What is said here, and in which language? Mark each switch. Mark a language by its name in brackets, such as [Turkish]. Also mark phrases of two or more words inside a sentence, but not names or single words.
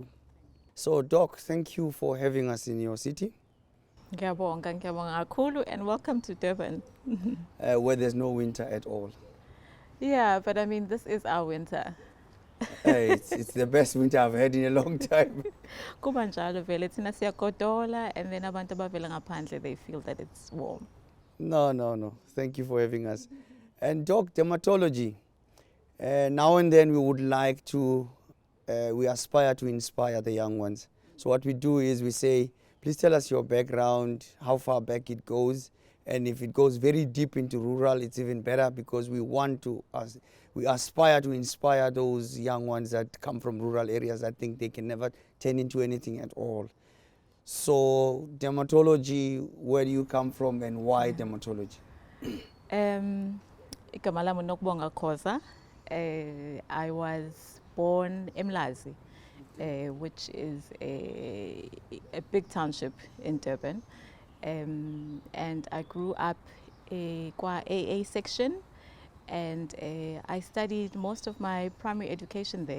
[English] So, Doc, thank you for having us in your city, [Zulu] Ngiyabonga kakhulu, [English] and welcome to Durban. where there's no winter at all. Yeah, but I mean, this is our winter. It's the best winter I've had in a long time. [Zulu] Kuba njalo vele thina siyagodola, [English] and then [Zulu] abantu abavela ngaphandle, [English] they feel that it's warm. No. Thank you for having us. And Doc, dermatology. Now and then we would like to, we aspire to inspire the young ones. So what we do is we say, please tell us your background, how far back it goes. And if it goes very deep into rural, it's even better because we want to, we aspire to inspire those young ones that come from rural areas that think they can never turn into anything at all. So dermatology, where do you come from and why dermatology? [Zulu] Igama lami Nokubonga Khoza. [English] I was born Mlazi, which is a big township in Durban. And I grew up kwa AA section, and I studied most of my primary education there.